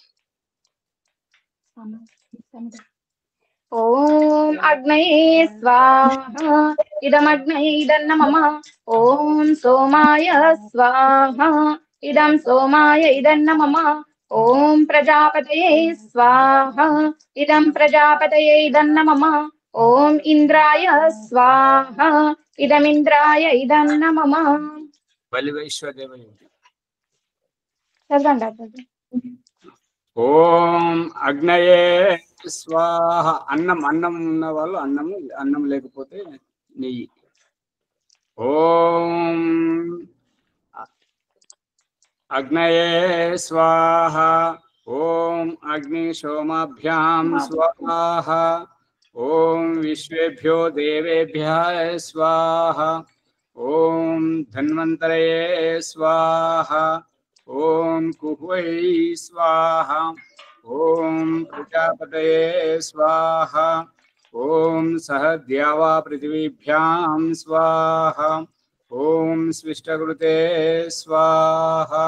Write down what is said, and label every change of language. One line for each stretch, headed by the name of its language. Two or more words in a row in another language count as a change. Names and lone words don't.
Sanskrit: ॐ अग्नये स्वाहा इदमग्नये इदं मम ॐ सोमाय स्वाहा इदं सोमाय इदं मम ॐ प्रजापतये स्वाहा इदं प्रजापतये इदं मम ॐ इन्द्राय स्वाहा इदमिन्द्राय इदं मम। बलिवैश्वदेव. ఓం అగ్నయే స్వాహ.
Telugu: అన్నం అన్నం ఉన్న వాళ్ళు అన్నము, అన్నం లేకపోతే నెయ్యి.
Sanskrit: ఓం అగ్నయే స్వాహ. ఓం అగ్ని సోమాభ్యాం స్వాహ. ఓం విశ్వేభ్యో దేవేభ్యః స్వాహ. ओम धन्वन्तरये स्वाहा। ओम कुह्वै स्वाहा। ओम प्रजापतये स्वाहा। ओम सह द्यावा पृथिवीभ्यां स्वाहा। ओम स्विष्टकृते स्वाहा।